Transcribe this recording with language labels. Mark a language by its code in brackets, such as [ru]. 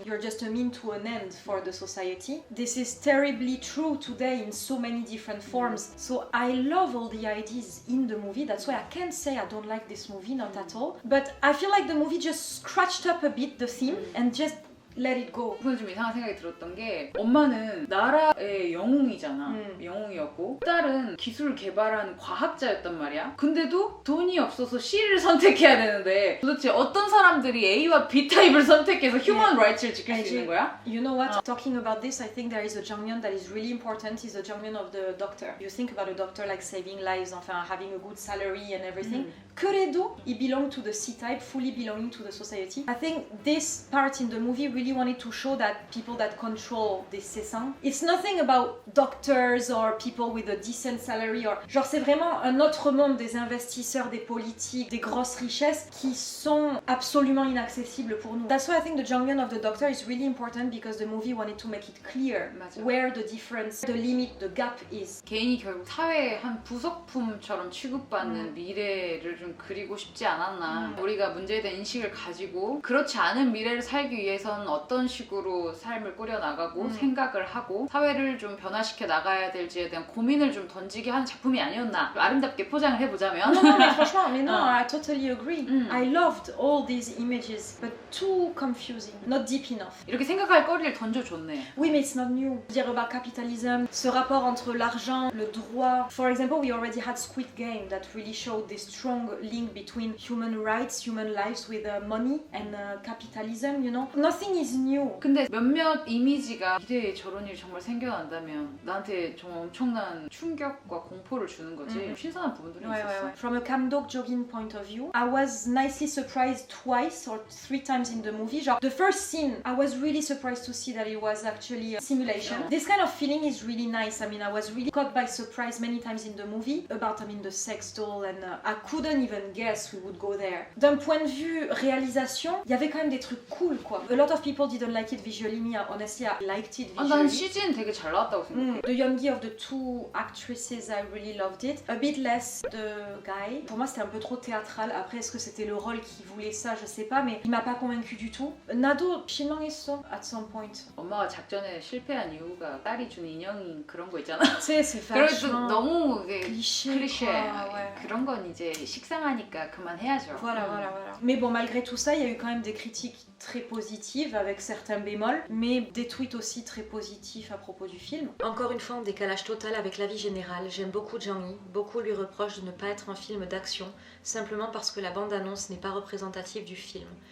[en] You're just a mean to an end for the society. This is terribly true today in so many different forms. So I love all the ideas in the movie. That's why I can't say I don't like this movie, not at all. But I feel like the movie just scratched up a bit the theme and just let it go. [ko] 그건 좀 이상한 생각이 들었던 게 엄마는 나라의 영웅이잖아. 영웅이었고 딸은 기술 개발한 과학자였단 말이야. 근데도 돈이 없어서 C를 선택해야 되는데 도대체 어떤 사람들이 A와 B 타입을 선택해서 휴먼 라이츠를 지킬 수 있는 거야? [en] You know what? Talking about this, I think there is a 장면 that is really important, is the 장면 of the doctor. You think about a doctor like saving lives, enfin having a good salary and everything. [ko] 그래도 [en] he belonged to the C-type, fully belonging to the society. I think this part in the movie really wanted to show that people that control this C-sang, it's nothing about doctors or people with a decent salary, or [fr] genre c'est vraiment un autre monde des investisseurs, des politiques, des grosses richesses qui sont absolument inaccessibles pour nous. [en] That's why I think the 장면 of the doctor is really important, because the movie wanted to make it clear where the difference, the limit, the gap is. [ko] 개인이 결국 사회의 한 부속품처럼 취급받는 미래를 좀 그리고 싶지 않았나. 우리가 문제에 대한 인식을 가지고 그렇지 않은 미래를 살기 위해서는 어떤 식으로 삶을 꾸려나가고 생각을 하고 사회를 좀 변화시켜 나가야 될지에 대한 고민을 좀 던지게 하는 작품이 아니었나. 아름답게 포장을 해보자면. [fr] Non, mais franchement, mais non, [en] I totally agree. I loved all these images, but too confusing, not deep enough. [ko] 이렇게 생각할 거리를 던져줬네. [fr] Oui, mais [en] it's not new. [fr] Dire about capitalism, ce rapport entre l'argent, le droit. [en] For example, we already had Squid Game that really showed this strong link between human rights, human lives with money and capitalism, you know. Nothing is new. [ko] 근데 몇몇 이미지가 미래에 저런 일이 정말 생겨난다면 나한테 좀 엄청난 충격과 공포를 주는 거지. 신선한 부분들이 있었어. [en] From a Kamdok jogging point of view, I was nicely surprised twice or 3 times in the movie. Genre, the first scene, I was really surprised to see that it was actually a simulation. This kind of feeling is really nice. I mean, I was really caught by surprise many times in the movie about, the sex doll, and I couldn't even guess we would go there. [fr] D'un point de vue réalisation, il y avait quand même des trucs cool, quoi. [en] A lot of people didn't like it visually. Me, honestly, I liked it visually. [ko] 난 CG는 되게 잘 나왔다고 생각해. [en] The Yoongi of the 2 actresses, I really loved it. A bit less the guy. [fr] Pour moi, c'était un peu trop théâtral. Après, est-ce que c'était le rôle qui voulait ça? Je sais pas, mais il m'a pas convaincu du tout. [ko] 나도 실망했어 [en] at some point. [ko] 엄마가 작전에 실패한 이유가 딸이 준 인형인 그런 거 있잖아. [fr] C'est [ko] 그래도 [fr] vachement [ko] 너무 [fr] cliché. [ko] 클리셰. [fr] Ouais. [ko] 그런 건 이제 식상하니까 그만해야죠. [fr] Voilà. Mais bon, malgré tout ça, il y a eu quand même des critiques très positives avec certains bémols, mais des tweets aussi très positifs à propos du film. Encore une fois, en décalage total avec l'avis général, j'aime beaucoup Jang Yi. Beaucoup lui reprochent de ne pas être un film d'action, simplement parce que la bande-annonce n'est pas représentative du film.